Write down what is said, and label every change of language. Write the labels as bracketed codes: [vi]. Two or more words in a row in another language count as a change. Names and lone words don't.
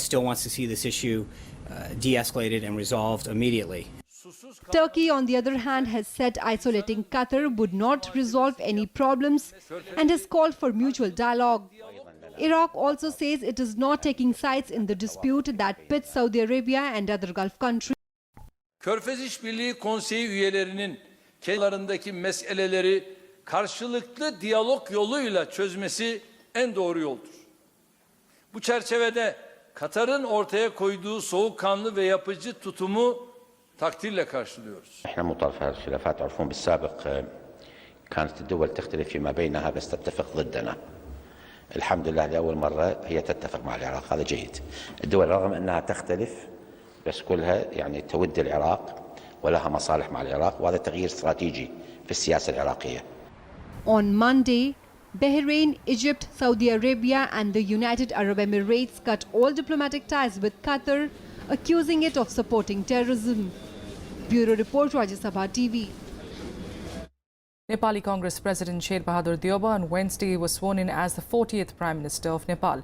[en] still wants to see this issue de-escalated and resolved immediately. Turkey, on the other hand, has said isolating Qatar would not resolve any problems and has called for mutual dialogue. Iraq also says it is not taking sides in the dispute that pits Saudi Arabia and other Gulf countries. [tr] Körfez İşbirliği Konseyi üyelerinin kendilerindeki meseleleri karşılıklı diyalog yoluyla çözmesi en doğru yoldur. Bu çerçevede Katar'ın ortaya koyduğu soğukkanlı ve yapıcı tutumu takdirle karşılıyoruz. [ar] احنا مطالفة الخلافات تعرفون بالسابق كانت الدول تختلف فيما بينها بس تتفق ضدنا. الحمد لله لأول مرة هي تتفق مع العراق، هذا جيد. الدول رغم أنها تختلف بس كلها يعني تود العراق ولها مصالح مع العراق، وهذا تغيير استراتيجي في السياسة العراقية. [en] On Monday, Bahrain, Egypt, Saudi Arabia and the United Arab Emirates cut all diplomatic ties with Qatar, accusing it of supporting terrorism. Bureau Report, Rajya Sabha TV. Nepali Congress President Sher Bahadur Deoba on Wednesday was sworn in as the 40th Prime Minister of Nepal.